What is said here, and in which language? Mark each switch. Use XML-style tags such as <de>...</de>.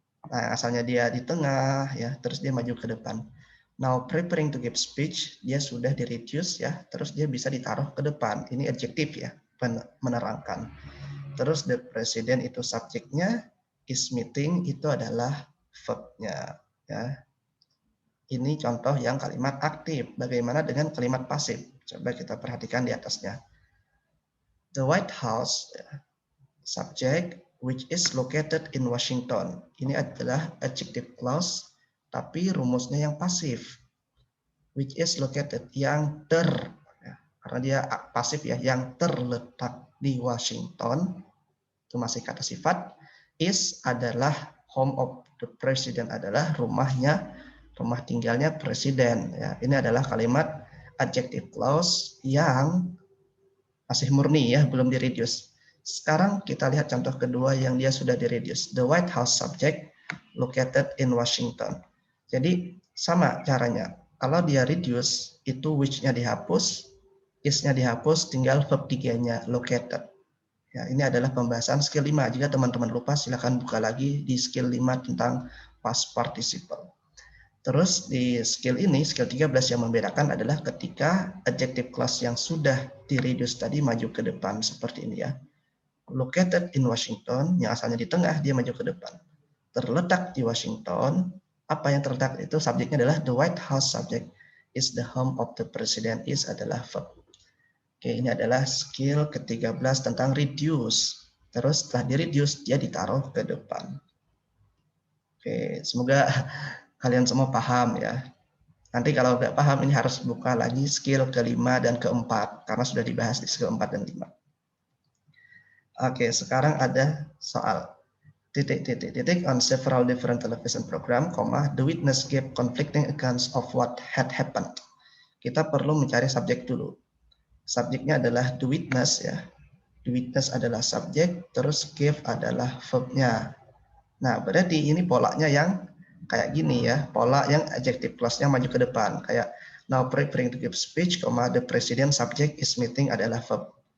<id>Nah, asalnya dia di tengah ya, terus dia maju ke depan.</id> <en>Now preparing to give speech,</en> <id>dia sudah di-reduce ya, terus dia bisa ditaruh ke depan. Ini adjektif ya, menerangkan. Terus the president itu subjeknya, is meeting itu adalah verb-nya ya. Ini contoh yang kalimat aktif. Bagaimana dengan kalimat pasif? Coba kita perhatikan di atasnya.</id> <en>The White House, subject, which is located in Washington.</en> <id>Ini adalah adjective clause, tapi rumusnya yang pasif. Which is located, yang karena dia pasif ya, yang terletak di Washington, itu masih kata sifat. Is adalah</id> <en>home of the president,</en> <id>adalah rumah tinggalnya presiden. Ya, ini adalah kalimat adjective clause yang masih murni ya, belum di-reduce. Sekarang kita lihat contoh kedua yang dia sudah di-reduce.</id> <en>The White House subject located in Washington.</en> <id>Jadi sama caranya. Kalau dia reduce, itu which-nya dihapus, is-nya dihapus, tinggal verb 3-nya located. Ya, ini adalah pembahasan skill 5. Jika teman-teman lupa, silakan buka lagi di skill 5 tentang past participle. Terus di skill ini, skill 13 yang membedakan adalah ketika adjective clause yang sudah di-reduce tadi maju ke depan seperti ini ya.</id> <en>Located in Washington,</en> <id>yang asalnya di tengah, dia maju ke depan. Terletak di Washington, apa yang terletak itu subjeknya adalah</id> <en>the White House subject is the home of the president</en> <id>is adalah verb. Oke, ini adalah skill ke-13 tentang reduce. Terus setelah di-reduce, dia ditaruh ke depan. Oke, semoga kalian semua paham ya. Nanti kalau nggak paham, ini harus buka lagi skill ke-5 dan ke-4, karena sudah dibahas di skill 4 dan 5. Oke, sekarang ada soal.</id> <en>Titik on several different television program, the witness gave conflicting accounts of what had happened.</en> <id>Kita perlu mencari subjek dulu. Subjeknya adalah the witness ya. The witness adalah subjek, terus give adalah verbnya. Nah, berarti ini polanya yang kayak gini ya, pola yang adjective clause-nya maju ke depan.</id> <en>Kayak now preparing to give speech, the president subject is meeting</en> <id>adalah verb.</id>